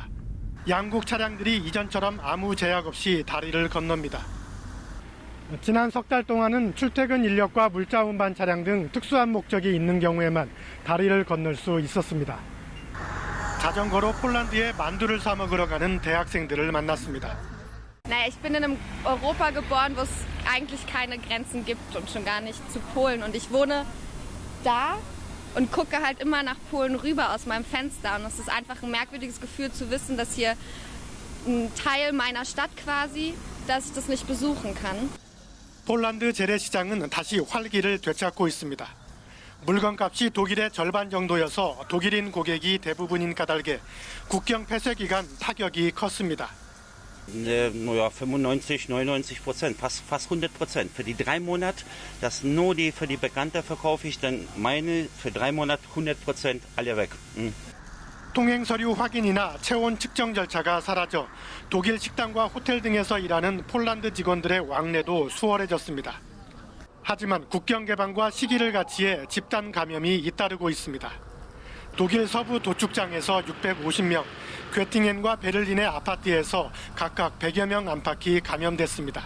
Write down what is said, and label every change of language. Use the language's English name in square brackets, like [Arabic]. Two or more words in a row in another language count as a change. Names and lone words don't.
[Korean] 양국 차량들이 이전처럼 아무 제약 없이 다리를 건넙니다. 지난 석 달 동안은 출퇴근 인력과 물자 운반 차량 등 특수한 목적이 있는 경우에만 다리를 건널 수 있었습니다. 자전거로 폴란드에 만두를 사 먹으러 가는 대학생들을 만났습니다. [German] Naja, ich bin in einem Europa geboren, wo es eigentlich keine Grenzen gibt und schon gar nicht zu Polen. Und ich wohne da und gucke halt immer nach Polen rüber aus meinem Fenster. Und es ist einfach ein merkwürdiges Gefühl zu wissen, dass hier ein Teil meiner Stadt quasi, dass ich das nicht besuchen kann. [Korean] 폴란드 재래시장은 다시 활기를 되찾고 있습니다. 물건값이 독일의 절반 정도여서 독일인 고객이 대부분인 까닭에 국경 폐쇄 기간 타격이 컸습니다. [German] Naja, 95, 99%, fast 100%. Für die 3 Monate, das nur für die Bekannte verkaufe ich, dann meine für 3 Monate 100% alle weg. [Korean] 통행 서류 확인이나 체온 측정 절차가 사라져 독일 식당과 호텔 등에서 일하는 폴란드 직원들의 왕래도 수월해졌습니다. 하지만 국경 개방과 시기를 같이해 집단 감염이 잇따르고 있습니다. 독일 서부 도축장에서 650명, 괴팅엔과 베를린의 아파트에서 각각 100여 명 안팎이 감염됐습니다.